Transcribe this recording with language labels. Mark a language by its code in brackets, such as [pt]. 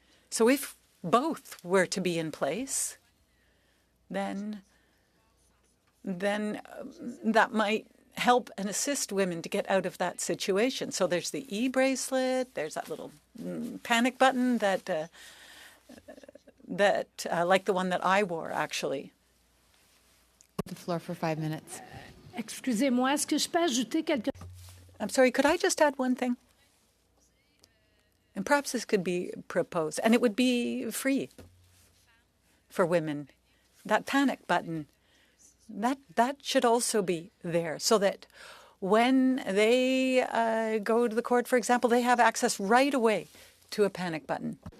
[en] So if both were to be in place, then that might help and assist women to get out of that situation. So there's the e-bracelet, there's that little panic button that like the one that I wore, actually. The floor for 5 minutes. [fr] Excusez-moi, est-ce que je peux ajouter quelque... [en] I'm sorry, could I just add one thing? And perhaps this could be proposed, and it would be free for women. That panic button, that should also be there, so that when they go to the court, for example, they have access right away to a panic button.